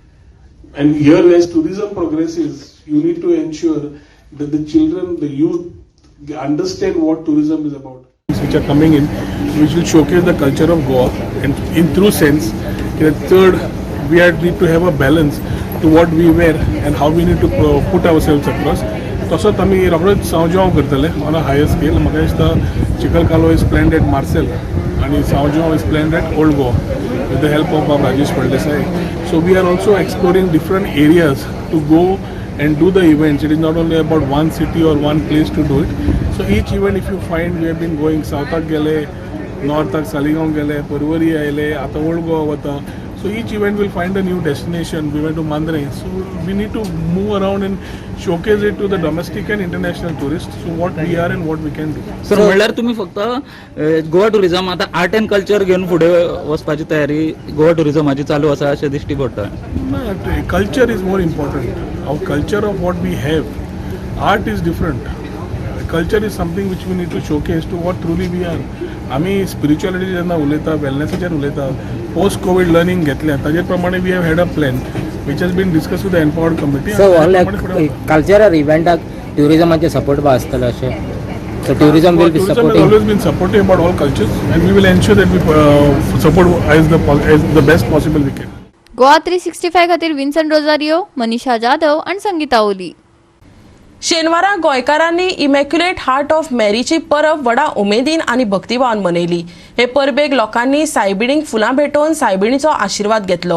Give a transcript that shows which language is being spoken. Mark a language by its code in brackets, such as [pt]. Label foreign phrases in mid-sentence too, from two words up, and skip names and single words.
[en] And here as tourism progresses, you need to ensure that the children, the youth understand what tourism is about. Which are coming in, which will showcase the culture of Goa, and in true sense, in the third, we need to have a balance to what we wear and how we need to put ourselves across. [kok] तसोच आमी रोखडोच सांवजाव करतले [en] on a higher scale. [kok] म्हाका दिसता [en] चिकलकालो is planned at Marcel आनी सांवजाव is planned at Old Goa with the help of Rajesh Pardesai. So we are also exploring different areas to go and do the events. It is not only about one city or one place to do it. So each event, if you find, we have been going south gele, north Saligaon gele, Parwari aile, [kok] ata Old Goa vata. [en] So each event will find a new destination. We went to Mandre. So we need to move around and showcase it to the domestic and international tourists. So what we are and what we can do. [kok] सर म्हणल्यार तुम्ही फक्त गोवा टुरिझम आता [en] art and culture [kok] घेऊन फुडें वचपाची तयारी गोवा टुरिझमाची चालू आसा अशें दिश्टी पडटा. [en] Culture is more important. Our culture of what we have. Art is different. Culture is something which we need to showcase to what truly we are. [kok] आमी स्पिरिच्युअलिटी जेन्ना उलयता, वेलनेसाचेर उलयता, [en] post covid learning [kok] घेतल्या ताजे प्रमाणे [en] we have had a plan which has been discussed with the empowered committee. [kok] सो कल्चरल इव्हेंटाक ट्युरिझमाचे सपोर्ट बा आसतलो अशें. [en] So tourism will be supporting. Tourism has always been supportive about all cultures, and we will ensure that we support as the best possible we can. [kok] गोवा 365 खातीर विन्सन रोजारियो, मनीषा जाधव आणि संगीता ओली. शेनवारा गोंयकारांनी इमॅक्युलेट हार्ट ऑफ मॅरीची परब व्हडा उमेदीन आनी भक्तिभावान मनयली. हे परबेक लोकांनी सायबिणीक फुलां भेटोवन सायबिणीचो आशिर्वाद घेतलो.